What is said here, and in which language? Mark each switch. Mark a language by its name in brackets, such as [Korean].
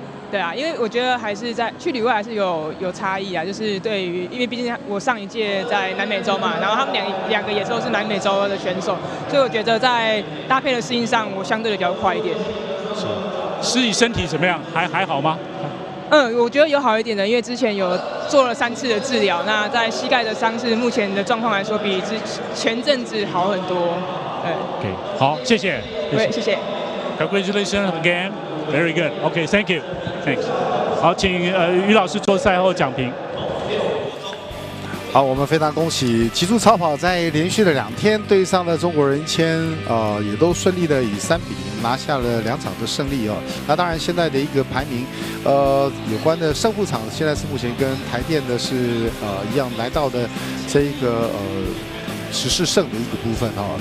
[Chinese] 对啊，因为我觉得还是在去旅外还是有差异啊，就是对于，因为毕竟我上一届在南美洲嘛，然后他们两个也都是南美洲的选手，所以我觉得在搭配的适应上，我相对的比较快一点。是你身体怎么样？还好吗？我觉得有好一点的，因为之前有做了3次的治疗，那在膝盖的伤势，目前的状况来说，比前阵子好很多。对。 OK， 好，谢谢。对，谢谢。 [English] Congratulations again, very good. OK, thank you, thanks. [Chinese] 好，请于老师做赛后讲评。好，我们非常恭喜极速超跑在连续的2天对上了中国人谦，也都顺利的以3比0拿下了2场的胜利哦。那当然，现在的一个排名，有关的胜负场现在是目前跟台电的是一样来到的这一个14胜的一个部分哦。